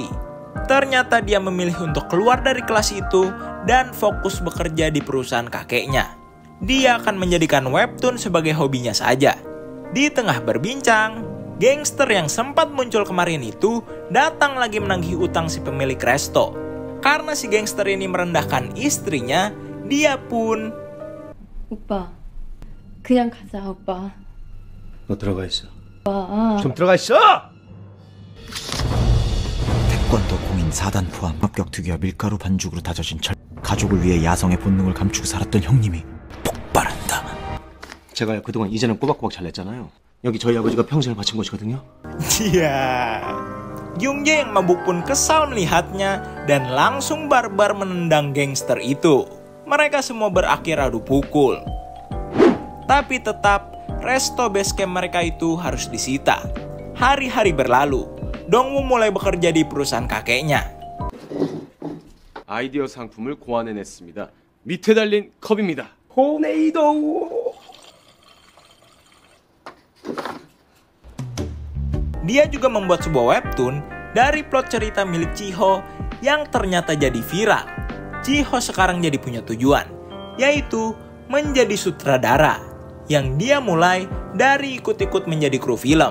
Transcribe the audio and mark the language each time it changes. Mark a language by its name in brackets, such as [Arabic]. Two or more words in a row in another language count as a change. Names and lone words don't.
[Indonesian] Ternyata dia memilih untuk keluar dari kelas itu dan fokus bekerja di perusahaan kakeknya. Dia akan menjadikan webtoon sebagai hobinya saja. Di tengah berbincang, gangster yang sempat muncul kemarin itu datang lagi menagih utang si pemilik resto. Karena si gangster ini merendahkan istrinya, dia pun... [Korean] 오빠, 그냥 가자, 오빠. 너 들어가 있어. 오빠. 좀 들어가 있어! 태권도 공인 4단 포함 합격 투기와 밀가루 반죽으로 다져진 가족을 위해 야성의 본능을 감추고 살았던 형님이 폭발한다. 제가 그동안 이제는 꼬박꼬박 잘 냈잖아요. 여기 저희 아버지가 평생을 바친 곳이거든요. [Indonesian] Iya. Gyungjae yang mabuk pun kesal melihatnya dan langsung barbar menendang gangster itu. Mereka semua berakhir adu pukul. Tapi tetap, resto basecamp mereka itu harus disita. Hari-hari berlalu, Dongwoo mulai bekerja di perusahaan kakeknya. [Korean] 아이디어 상품을 고안해냈습니다. 밑에 달린 컵입니다. 호네이도. [Indonesian] dia juga membuat sebuah webtoon dari plot cerita milik Chiho yang ternyata jadi viral. Chiho sekarang jadi punya tujuan, yaitu menjadi sutradara, yang dia mulai dari ikut-ikut menjadi kru film.